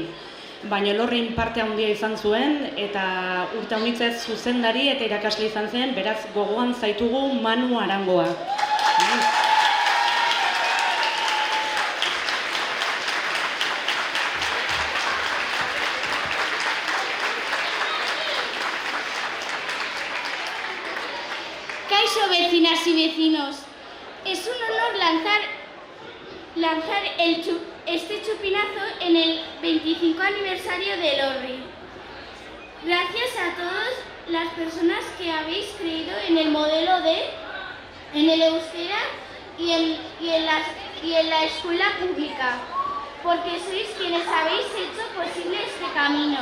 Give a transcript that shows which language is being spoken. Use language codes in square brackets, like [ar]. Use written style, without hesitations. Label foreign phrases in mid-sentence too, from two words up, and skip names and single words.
[eu] Baina Elorrin parte handia izan zuen eta urte honitzez zuzendari eta irakasle izan zen, beraz gogoan zaitugu Manu Arangoa. [es] Kaixo vecinas y vecinos, es un honor lanzar este chupinazo en el 25 aniversario de Elorri. Gracias a todas las personas que habéis creído en el modelo en el euskera y en la escuela pública, porque sois quienes habéis hecho posible este camino.